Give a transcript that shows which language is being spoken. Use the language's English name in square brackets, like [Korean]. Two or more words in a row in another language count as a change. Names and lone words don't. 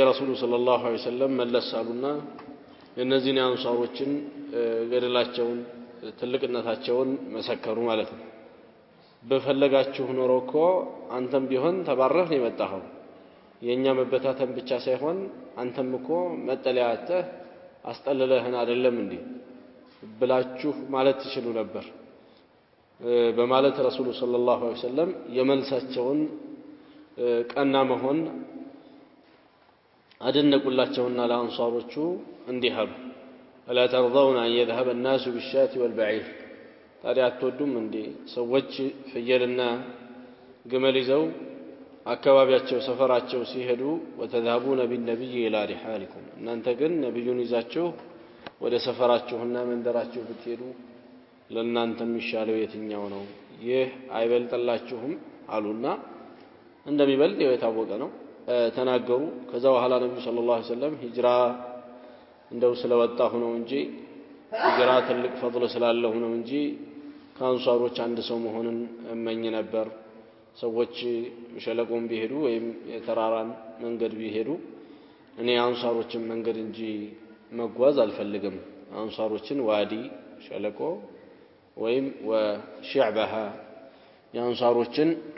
[Arabic] الرسول صلى الله عليه وسلم [Amharic] መለሳሉና እነዚህን አንሳሮችን ገድላቸውን ትልቅነታቸውን መሰከሩ ማለት ነው። በፈለጋችሁ ኖሮ እኮ አንተም ቢሆን ተባረህ ነው የመጣኸው። የኛ መበታተን ብቻ ሳይሆን አንተም እኮ መጠለያተህ አስጠልለህን አይደለም እንዴ ብላችሁ ማለት ትችሉ ነበር በማለት [Arabic] الرسول صلى الله عليه وسلم [Amharic] የመልሳቸውን ቀና መሆን አደነቁላቸውና ለአንሳሮቹ እንዲህ አሉ። [Arabic] ألا ترضون أن يذهب الناس بالشاة والبعير [Amharic] ታዲያ አትወዱም እንዴ ሰዎች ፍየልና ግመል ይዘው አካባቢያቸው ሰፈራቸው ሲሄዱ [Arabic] وتذهبون بالنبي إلى رحالكم [Amharic] እናንተ ግን ነብዩን ይዛችሁ ወደ ሰፈራችሁና መንደራችሁ ብትሄዱ ለእናንተ የሚሻለው የትኛው ነው? ይህ አይበልጥላችሁም አሉና እንደሚበልጥ የታወቀ ነው ተናገሩ። ከዛ በኋላ ነብዩ [Arabic] صلى الله عليه [Amharic] ወሰለም ሂጅራ እንደው ስለወጣሁ ነው እንጂ ሂጅራ ትልቅ ፈضል ስላለው ነው እንጂ ከአንሳሮች አንድ ሰው መሆንን እመኝ ነበር። ሰዎች ሸለቆን ቢሄዱ ወይም የተራራን መንገድ ቢሄዱ እኔ አንሳሮችን መንገድ እንጂ መጓዝ አልፈልግም። አንሳሮችን ዋዲ ሸለቆ ወይም ወሽዕበሃ የአንሳሮችን